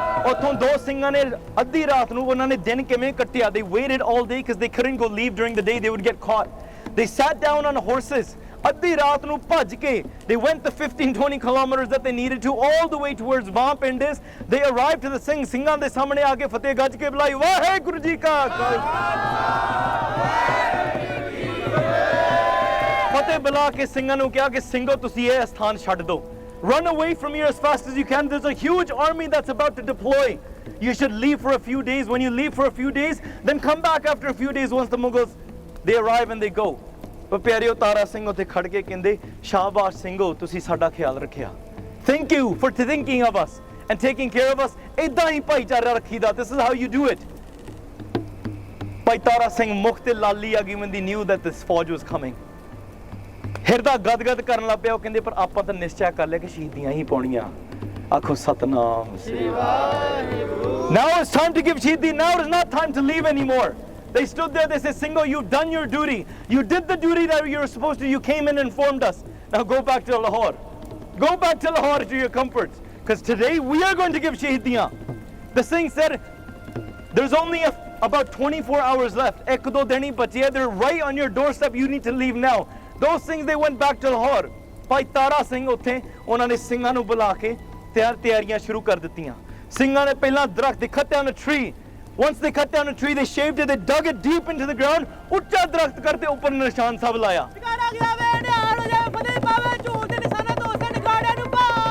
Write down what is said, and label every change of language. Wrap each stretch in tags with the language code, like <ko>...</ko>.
<pa>ਉੱਥੋਂ ਦੋ ਸਿੰਘਾਂ ਨੇ ਅੱਧੀ ਰਾਤ ਨੂੰ ਉਹਨਾਂ ਨੇ ਦਿਨ ਕਿਵੇਂ ਕੱਟਿਆ?</pa> <en>They waited all day because they couldn't go leave during the day, they would get caught. They sat down on horses.</en> <pa>ਅੱਧੀ ਰਾਤ ਨੂੰ ਭੱਜ ਕੇ</pa> <en>they went the 15-20 kilometers that they needed to all the way towards Vaan ਪਿੰਡ is. They arrived to the</en> <pa>ਸਿੰਘਾਂ ਦੇ ਸਾਹਮਣੇ ਆ ਕੇ ਫਤਿਹ ਗੱਜ ਕੇ ਬੁਲਾਈ, ਵਾਹਿਗੁਰੂ ਜੀ ਕਾ ਫਤਿਹ ਬੁਲਾ ਕੇ ਸਿੰਘਾਂ ਨੂੰ ਕਿਹਾ ਕਿ ਸਿੰਘੋ ਤੁਸੀਂ ਇਹ ਸਥਾਨ ਛੱਡ ਦਿਓ।</pa> <en>Run away from here as fast as you can. There's a huge army that's about to deploy. You should leave for a few days. When you leave for a few days, then come back after a few days once the Mughals, they arrive and they go.</en> <pa>But ਪਿਆਰਿਓ ਤਾਰਾ ਸਿੰਘ ਉੱਥੇ ਖੜ ਕੇ ਕਹਿੰਦੇ ਸ਼ਾਬਾਸ਼ ਸਿੰਘੋ ਤੁਸੀਂ ਸਾਡਾ ਖਿਆਲ ਰੱਖਿਆ।</pa> <en>Thank you for thinking of us and taking care of us.</en> <pa>ਏਦਾਂ ਹੀ ਭਾਈਚਾਰਾ ਰੱਖੀਦਾ।</pa> <en>This is how you do it.</en> <pa>ਭਾਈ ਤਾਰਾ ਸਿੰਘ ਮੁਖ ਤੇ ਲਾਲੀ ਆ ਗਈ</pa> <en>when they knew that this fauj was coming.</en> <pa>ਹਿਰਦਾ ਗਦਗਦ ਕਰਨ ਲੱਗ ਪਿਆ। ਉਹ ਕਹਿੰਦੇ ਪਰ ਆਪਾਂ ਤਾਂ ਨਿਸ਼ਚੈ ਕਰ ਲਿਆ ਕਿ ਸ਼ਹੀਦੀਆਂ ਹੀ ਪਾਉਣੀਆਂ। ਆਖੋ ਸਤਨਾਮ ਸ੍ਰੀ Waheguru.</pa> <en>Now it's time to give ਸ਼ਹੀਦੀ. Now it is not time to leave anymore. They stood there, they said, Singho, you've done your duty. You did the duty that you were supposed to. You came in and informed us. Now go back to Lahore. Go back to Lahore to your comforts. Because today we are going to give shahidiyan. The Singh said, there's only about 24 hours left.</en> <hi>Ek do din hi bache hai.</hi> <en>They're right on your doorstep. You need to leave now. Those Singhs, they went back to Lahore.</en> <pa>Bhai Tara Singh ਉੱਥੇ ਉਹਨਾਂ ਨੇ ਸਿੰਘਾਂ ਨੂੰ ਬੁਲਾ ਕੇ ਤਿਆਰੀਆਂ ਸ਼ੁਰੂ ਕਰ ਦਿੱਤੀਆਂ। ਸਿੰਘਾਂ ਨੇ ਪਹਿਲਾਂ ਦਰਖਤ,</pa> <en>they cut down a tree. Once they cut down a tree, they shaved it, they dug it deep into the ground.</en> <pa>ਉੱਚਾ ਦਰਖਤ ਕਰਤੇ ਉੱਪਰ ਨਿਸ਼ਾਨ ਸਾਹਿਬ ਲਾਇਆ। ਜਗਾਰਾ ਜਾਵੇ ਨਿਹਾਲ ਹੋ ਜਾਵੇ ਫਤਿਹ ਪਾਵੇ ਝੂਠ ਦੇ ਨਿਸ਼ਾਨਾਂ ਤੋਂ ਉਸੇ ਨਿਗਾੜਿਆਂ ਨੂੰ ਪਾਵੇ।</pa>